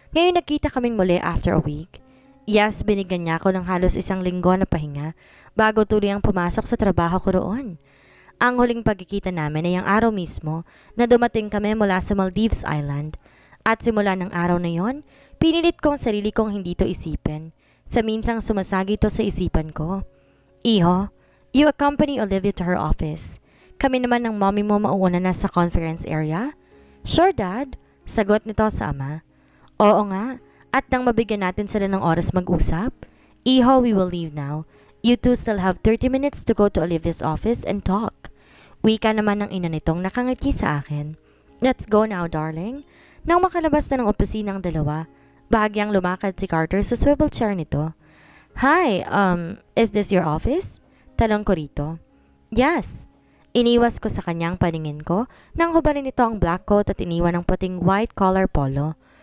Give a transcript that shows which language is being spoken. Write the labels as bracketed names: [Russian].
[Filipino] Ngayon nagkita kaming muli after a week. Yes, binigyan niya ako ng halos 1 linggo na pahinga bago tuloy ang pumasok sa trabaho ko roon. Ang huling pagkikita namin ay ang araw mismo na dumating kami mula sa Maldives Island. At simula ng araw na yon, pinilit kong sarili kong hindi to isipin. Sa minsang sumasagi to sa isipan ko. [English] Iho, you accompany Olivia to her office. [Filipino] Kami naman ng mommy mo mauuna na sa conference area. Sure, Dad. Sagot nito sa ama. Oo nga. At nang mabigyan natin sila ng oras mag-usap. [English] Iho, we will leave now. You two still have 30 minutes to go to Olivia's office and talk. [Filipino] Wika naman ng ina nitong nakangiti sa akin. Let's go now, darling. Nang makalabas na ng opisina ang 2, bahagyang lumakad si Carter sa swivel chair nito. [English] Hi, is this your office? Tanong ko rito. Yes. [Filipino] Iniwas ko sa kanyang paningin ko nang hubarin nito ang black coat at iniwan ng puting white collar polo.